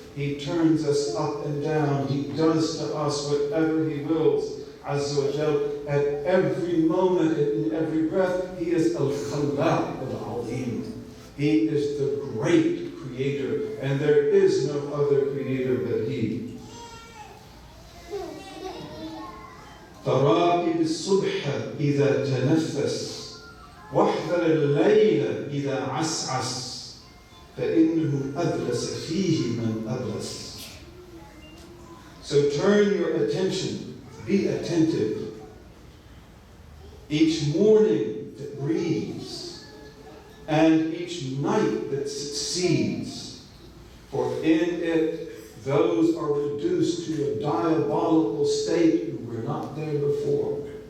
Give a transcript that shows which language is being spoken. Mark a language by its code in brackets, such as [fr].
[en] He turns us up and down. He does to us whatever He wills. Azza wa Jal, at every moment, in every breath, He is Al-Khallaq Al-Azim. He is the great Creator, and there is no other Creator but He. [ar] تراقب الصبح إذا تنفس واحذر الليل إذا عسعس فإنه أبلس فيه من أبلس. [en] So turn your attention, be attentive. Each morning that breathes, and each night that succeeds, for in it those are reduced to a diabolical state who were not there before.